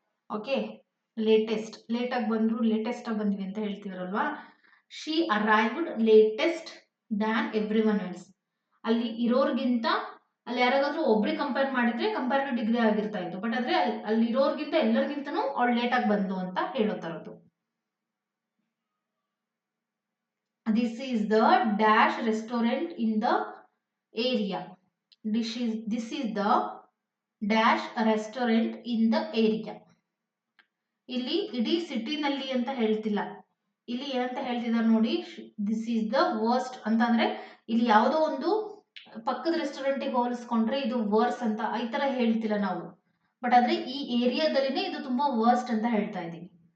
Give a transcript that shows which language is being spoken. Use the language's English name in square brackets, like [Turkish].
[Kannada] Okay, latest, late ಆಗಿ ಬಂದ್ರು, latest ಆಗಿ ಬಂದಿವಿ ಅಂತ ಹೇಳ್ತಿದ್ರಲ್ವಾ. [English] She arrived latest than every one else. [Kannada] ಅಲ್ಲಿ ಇರೋರ್ಗಿಂತ ಅಲ್ಲಿ ಯಾರಾದ್ರೂ ಒಬ್ರಿಗೆ ಕಂಪೇರ್ ಮಾಡಿದ್ರೆ ಕಂಪ್ಯಾರಿಟಿವ್ ಡಿಗ್ರಿ ಆಗಿರ್ತಾ ಇತ್ತು, ಬಟ್ ಆದ್ರೆ ಅಲ್ಲಿ ಇರೋರ್ಗಿಂತ ಎಲ್ಲರಿಗಿಂತನೂ ಅವಳು ಲೇಟ್ ಆಗಿ ಬಂದು ಅಂತ ಹೇಳೋ ತರದ್ದು. [English] This is the dash restaurant in the area. This is the dash restaurant in the area. [Kannada] ಇಲ್ಲಿ ಇಡೀ ಸಿಟಿನಲ್ಲಿ ಅಂತ ಹೇಳ್ತಿಲ್ಲ, ಇಲ್ಲಿ ಏನಂತ ಹೇಳ್ತಿದ್ದಾರೆ ನೋಡಿ, [English] this is the worst [Kannada] ಅಂತ. ಅಂದ್ರೆ ಇಲ್ಲಿ ಯಾವುದೋ ಒಂದು ಪಕ್ಕದ ರೆಸ್ಟೋರೆಂಟಿಗೆ ಹೋಲಿಸ್ಕೊಂಡ್ರೆ ಇದು ವರ್ಸ್ ಅಂತ ಈ ತರ ಹೇಳ್ತಿಲ್ಲ ನಾವು, ಬಟ್ ಆದ್ರೆ ಈ ಏರಿಯಾದಲ್ಲಿನೇ ಇದು ತುಂಬಾ ವರ್ಸ್ಟ್ ಅಂತ ಹೇಳ್ತಾ ಇದೀವಿ.